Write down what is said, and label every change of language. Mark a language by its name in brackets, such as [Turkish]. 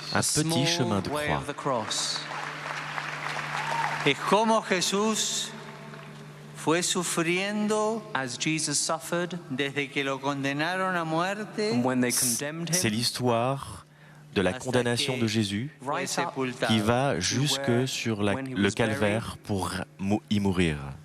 [French] Un petit chemin de croix. [Spanish] Es como Jesús fue sufriendo desde que lo condenaron a muerte. [French] C'est l'histoire de la condamnation de Jésus qui va jusque sur le calvaire pour y mourir.